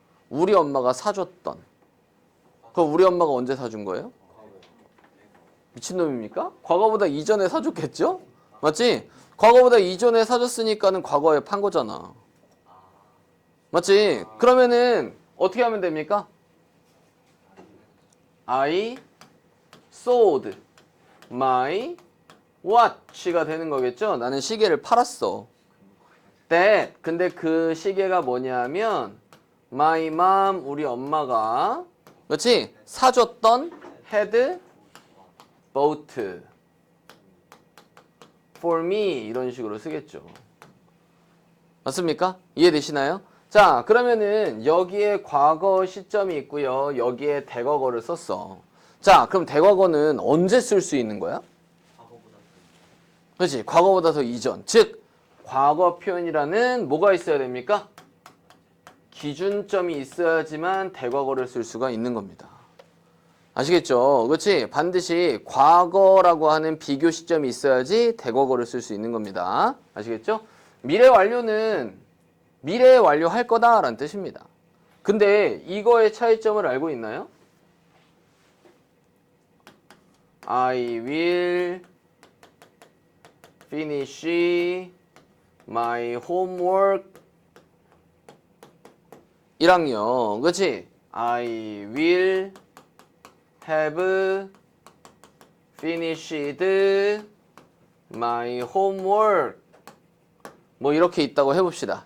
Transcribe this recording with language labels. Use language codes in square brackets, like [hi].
[ko] 우리 엄마가 사줬던. 그럼 우리 엄마가 언제 사준 거예요? 미친놈입니까? 과거보다 이전에 사줬겠죠? 맞지? 과거보다 이전에 사줬으니까는 과거에 판 거잖아. 맞지? 그러면은 어떻게 하면 됩니까? [en] I sold my watch가 [ko] 되는 거겠죠? 나는 시계를 팔았어. that 근데 그 시계가 뭐냐면 my mom 우리 엄마가 그렇지? 사줬던 [en] had bought for me [ko] 이런 식으로 쓰겠죠. 맞습니까? 이해되시나요? 자, 그러면은 여기에 과거 시점이 있고요. 여기에 대과거를 썼어. 자, 그럼 대과거는 언제 쓸 수 있는 거야? 그렇지. 과거보다 더 이전. 즉 과거 표현이라는 뭐가 있어야 됩니까? 기준점이 있어야지만 대과거를 쓸 수가 있는 겁니다. 아시겠죠? 그렇지? 반드시 과거라고 하는 비교 시점이 있어야지 대과거를 쓸 수 있는 겁니다. 아시겠죠? 미래 완료는 미래에 완료할 거다라는 뜻입니다. 근데 이거의 차이점을 알고 있나요? [en] I will finish my homework [ko] 1학년 그치? [en] I will have finished my homework [ko] 뭐 이렇게 있다고 해봅시다.